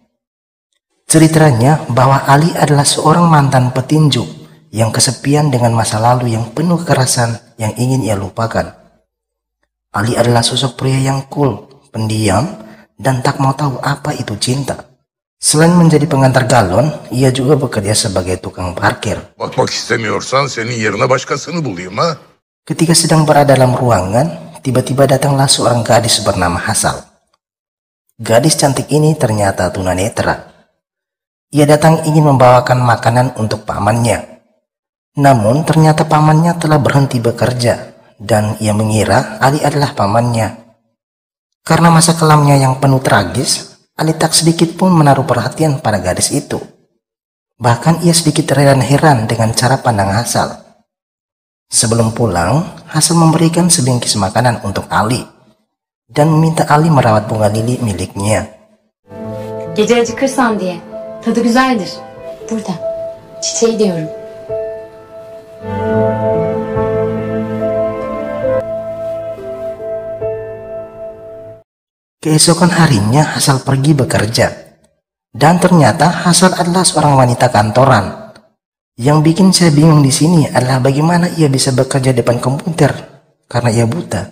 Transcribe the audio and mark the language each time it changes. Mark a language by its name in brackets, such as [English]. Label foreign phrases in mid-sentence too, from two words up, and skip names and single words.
[Indonesian] Ceritanya bahwa Ali adalah seorang mantan petinju yang kesepian dengan masa lalu yang penuh kekerasan yang ingin ia lupakan. Ali adalah sosok pria yang cool, pendiam, dan tak mau tahu apa itu cinta. Selain menjadi pengantar galon, ia juga bekerja sebagai tukang parkir. [Turkish] Bakmak istemiyorsan senin yerine başkasını bulayım ha. [Indonesian] Ketika sedang berada dalam ruangan, tiba-tiba datanglah seorang gadis bernama Hasal. Gadis cantik ini ternyata tunanetra. Ia datang ingin membawakan makanan untuk pamannya. Namun ternyata pamannya telah berhenti bekerja dan ia mengira Ali adalah pamannya. Karena masa kelamnya yang penuh tragis, Ali tak sedikit pun menaruh perhatian pada gadis itu. Bahkan ia sedikit heran-heran dengan cara pandang Hasal. Sebelum pulang, Hasal memberikan sebingkis makanan untuk Ali dan meminta Ali merawat bunga lili miliknya. [Turkish] Gece acıkırsan diye. Tadı güzeldir. Burada. Çiçeği diyorum. [Indonesian] Keesokan harinya Hasal pergi bekerja. Dan ternyata Hasal adalah seorang wanita kantoran. Yang bikin saya bingung di sini adalah bagaimana ia bisa bekerja depan komputer karena ia buta.